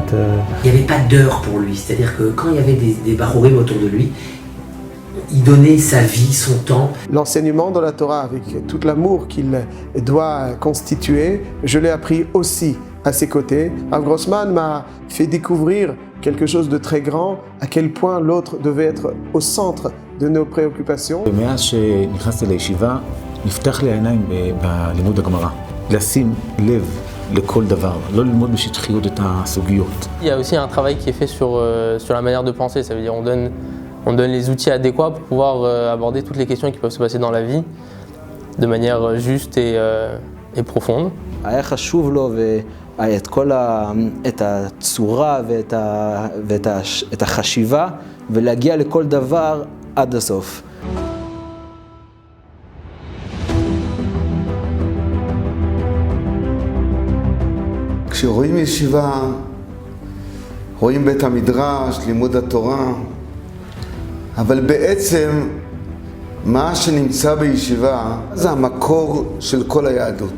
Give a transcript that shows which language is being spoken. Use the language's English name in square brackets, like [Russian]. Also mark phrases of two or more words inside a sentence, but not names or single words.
[French] Il n'y avait pas d'heure pour lui, c'est-à-dire que quand il y avait des barourim autour de lui, il donnait sa vie, son temps. L'enseignement de la Torah avec tout l'amour qu'il doit constituer, je l'ai appris aussi à ses côtés. Rav Grossman m'a fait découvrir quelque chose de très grand, à quel point l'autre devait être au centre de nos préoccupations. [Hebrew] מאז שנכנסתי לישיבה, נפתח לי העיניים בלימוד הגמרא. לשים לב לכל דבר, לא ללמוד בשטחיות את הסוגיות. [French] Il y a aussi un travail qui est fait sur la manière de penser, ça veut dire on donne les outils adéquats pour pouvoir aborder toutes les questions qui peuvent se passer dans la vie de manière juste et profonde. [Hebrew] היה חשוב לו את הצורה ואת החשיבה ולהגיע לכל דבר עד הסוף. כשרואים ישיבה, רואים בית המדרש, לימוד התורה, אבל בעצם מה שנמצא בישיבה זה המקור של כל היהדות.